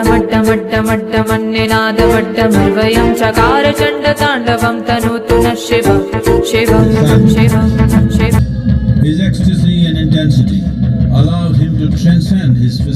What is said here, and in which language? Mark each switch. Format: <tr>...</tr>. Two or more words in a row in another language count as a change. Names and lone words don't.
<sa>नमड्डमड्डमड्डमन्निनादवड्डमर्वयं चकार चण्डताण्डवं तनोतु नः शिवं शिवं शिवं शिवं.</sa> <en>His ecstasy and intensity allowed him to transcend his physical</en>